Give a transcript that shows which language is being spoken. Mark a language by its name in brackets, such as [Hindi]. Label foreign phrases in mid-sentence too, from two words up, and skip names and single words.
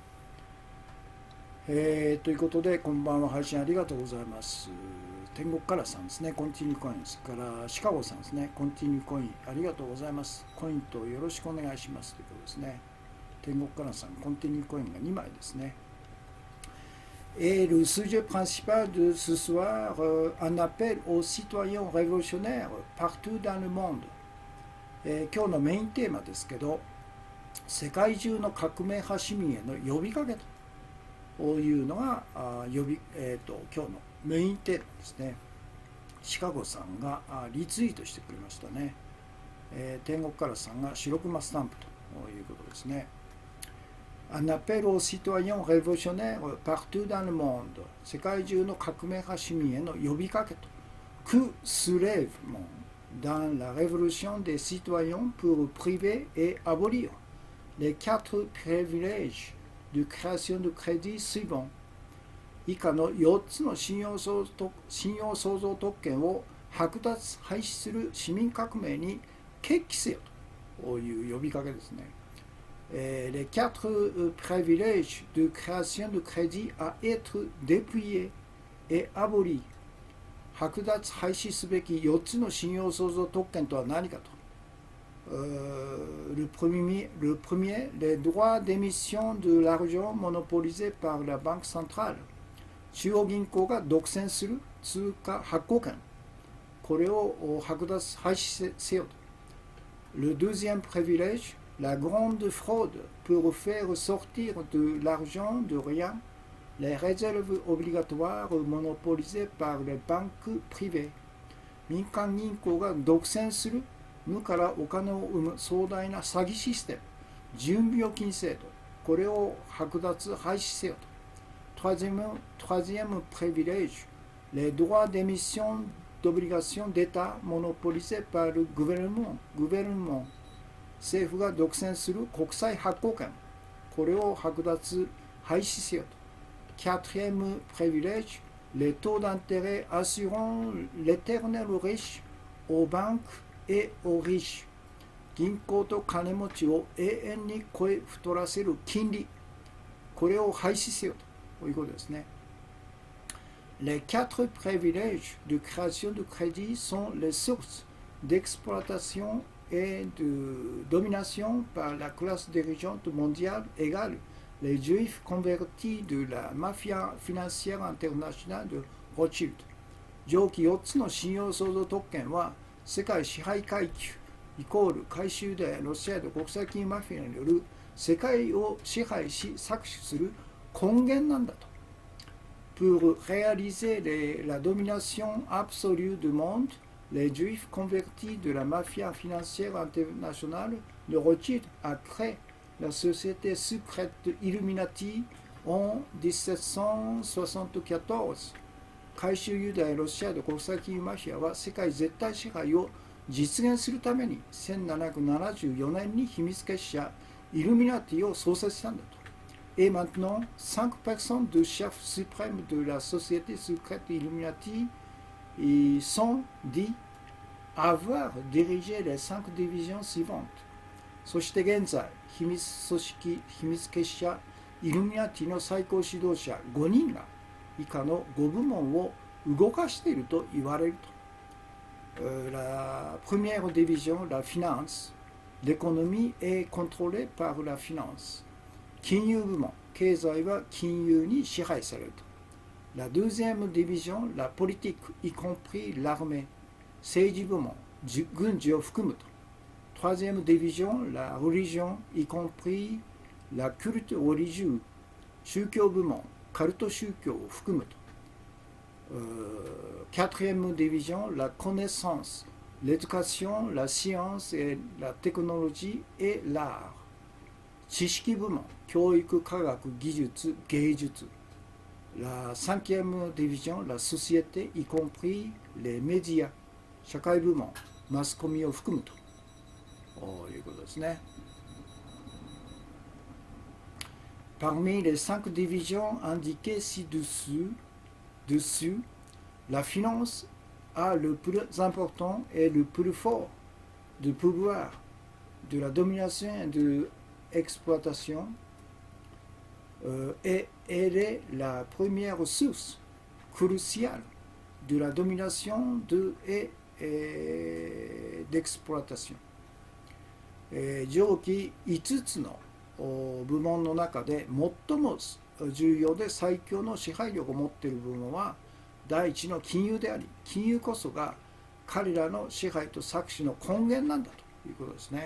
[Japanese] ということで、こんばんは。配信ありがとうございます。天国からさんですね。コンティニューコインですから、シカゴさんですね。コンティニューコインありがとうございます。コインとよろしくお願いしますということですね。天国からさん、コンティニューコインが2枚ですね。 [French] Et le sujet principal de ce soir, un appel aux citoyens révolutionnaires partout dans le monde。 [Japanese] 今日のメインテーマですけど、世界中の革命派市民への呼びかけというのが今日のメインテーマですね。シカゴさんがリツイートしてくれましたね。天国からさんが白熊スタンプということですね。 [French] Un appel aux citoyens révolutionnaires partout dans le monde。 [Japanese] 世界中の革命派市民への呼びかけと。 [French] Que soulèvement dans la révolution des citoyens pour priver et abolir les 4 privilèges de création de crédit suivants。 [Japanese] 以下の4つの信用創造特権を剥奪廃止する市民革命に決起せよという呼びかけですね。 [French] Les 4 privilèges de création de crédit à être dépouillés et abolis。 [Japanese] 剥奪廃止すべき4つの信用創造特権とは何かと。 [French] Le premier, les droits d'émission de l'argent monopolisés par la Banque centrale。 [Japanese] 中央銀行が独占する通貨発行権、これを剥奪廃止せよと。 [French] Le deuxième privilège la grande fraude pour faire sortir de l'argent de rien, les réserves obligatoires monopolisées par les banques privées。 [Japanese] 民間銀行が独占する無からお金を生む壮大な詐欺システム、準備預金制度、これを剥奪廃止せよと。 [French] Troisième privilège, les droits d'émission d'obligations d'État monopolisés par le gouvernement。 [Japanese] 政府が独占する国債発行権、これを剥奪廃止せよと。 [French] Quatrième privilège, les taux d'intérêt assurant l'éternel riche aux banques et aux riches。 [Japanese] 銀行と金持ちを永遠に超え太らせる金利、これを廃止せよということですね。 [French] Les quatre privilèges de création de crédit sont les sources d'exploitation et de domination par la classe dirigeante mondiale égale les juifs convertis de la mafia financière internationale de Rothschild。 [Japanese] 上記4つの信用創造特権は世界支配階級イコール回収でロシアと国際金マフィアによる世界を支配し搾取する根源なんだと。 [French] Pour réaliser la domination absolue du monde, les juifs convertis de la mafia financière internationale de Rothschild a créé la société secrète Illuminati en 1774。 [Japanese] 回収ユダヤロシアと国際金マフィアは世界絶対支配を実現するために1774年に秘密結社イルミナティを創設したんだと。 [French] Et maintenant, 5 personnes de chefs suprêmes de la société secrète Illuminati sont dit avoir dirigé les 5 divisions suivantes。 [Japanese] そして現在、秘密組織、秘密結社イルミナティの最高指導者5人が以下の5部門を動かしていると言われると。 [French] La première division, la finance, l'économie est contrôlée par la finance。 [Japanese] 金融部門、経済は金融に支配されると。 [French] La deuxième division, la politique, y compris l'armée、 [Japanese] 政治部門、軍事を含むと。 [French] Troisième division, la religion, y compris la culte religieux、 [Japanese] 宗教部門、カルト宗教を含むと。 [French] Quatrième division, la connaissance, l'éducation, la science et la technologie et l'art。 [Japanese] 知識部門、教育、科学、技術、芸術。 [French] La cinquième division, la société, y compris les médias。 [Japanese] 社会部門、マスコミを含むということですね。 [French] Parmi les 5 divisions indiquées ci-dessous, la finance a le plus important et le plus fort de pouvoir de la domination et de l'exploitation, et elle est la première source cruciale de la domination et d'exploitation。 [Japanese] 上記5つの部門の中で最も重要で最強の支配力を持っている部門は第一の金融であり、金融こそが彼らの支配と搾取の根源なんだということですね。